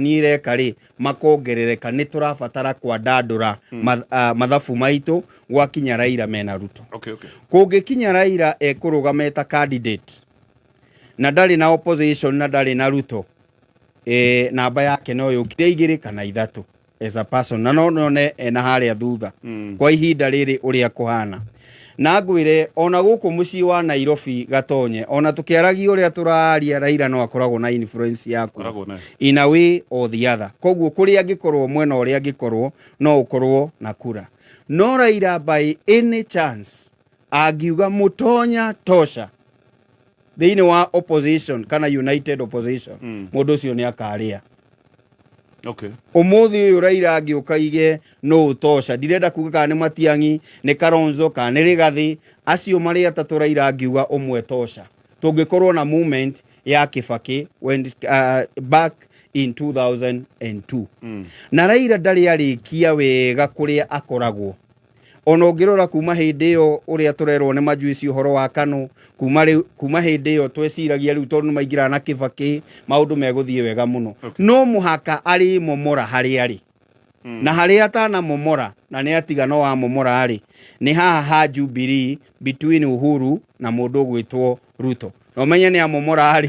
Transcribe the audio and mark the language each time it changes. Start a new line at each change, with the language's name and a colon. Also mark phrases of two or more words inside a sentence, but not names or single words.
Kikuyu: ireka ri makongerereka ni turabatara kwandandura mathabu maitu gwakinya Raila mena Ruto kungikinya Raila ekurugameta candidate na ndari na opposition na ndari na Ruto namba yake no yukire 2 kana 3
English: as a person
Kikuyu: na no none na haria thutha kwa ihinda riri uria kuhana na ngwire ona guku muci wa Nairobi gatonye ona tukiaragi uria turaria Raila no akoragwo na influence yaku
English: in a way or the other
Kikuyu: koguo kuri angikorwo mwena uria angikorwo no ukorwo na kura no Raila
English: by any chance
Kikuyu: agiuga mutonya tosha thiini wa opposition kana
English: united opposition
Kikuyu: mundu ucio ni akaria umuthi uyu Raila agiukaige no utosha ndirenda kuga kana ni Matiang'i ni Kalonzo kana ni Rigathi acio mari atatu Raila agiuga umwe tosha tungikorwo na movement ya Kibaki
English: when back in 2002
Kikuyu: na Raila ndari arikia wega kuria akoragwo ona ungirora kuma hindi yo uria turerwo ni majuici uhoro wa Kanu kuma hindi yo tweciragia riu tondu maingira na Kibaki maundu meguthie wega muno no muhaka ari momora hari ari na hari atana momora na ni atiga no wa momora ari ni haha ha Jubilee between Uhuru na mundu gwitwo Ruto no menya ni amomora ari